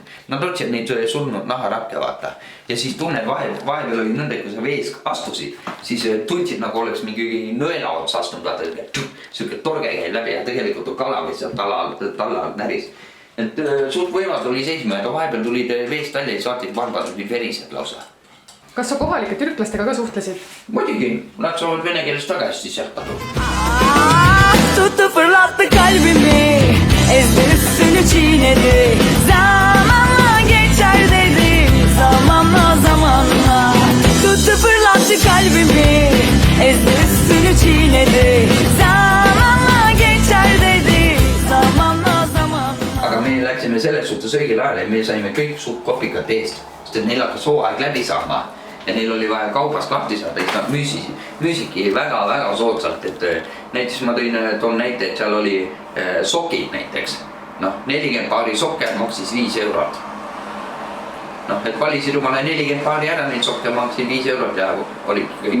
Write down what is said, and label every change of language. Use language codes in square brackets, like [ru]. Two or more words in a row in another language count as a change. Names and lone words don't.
[et] Nad otsid neid surnud naharakke vaata. Ja siis tunned vahepeal oli nõnda, kui sa vees astusid, siis tundsid nagu oleks mingi nõela ots astunud vaata. Siuke torge käib läbi ja tegelikult on kala, mis seal talla näris. Et suurt võimalt oli seisma, aga vahepeal tulid veest välja ja saatid varbad olid verised lausa. Kas sa kohalike türklastega ka suhtlesid? Muidugi, nad saavad vene keelest väga hästi sealt aru. [tr] Tuttu fırlattı kalbimi, ezdi üstünü çiğnedi. Zamanla geçer dedi, zamanla. Tuttu fırlattı kalbimi, ezdi üstünü çiğnedi. Zamanla geçer dedi, zamanla. [et] Aga me läksime selles suhtes õigel ajal ja me saime kõik suht kopikad eest, sest et neil hakkas hooaeg läbi saama. Ja neil oli vaja kaubast lahti saada, et nad müüsidki väga soodsalt, et näiteks ma toon näite, et seal oli sokid näiteks. 40 paari sokker maksis 5 eurot. Et valisid omale 40 paari ära, neid sokker maksid 5 eurot ja olid kõik.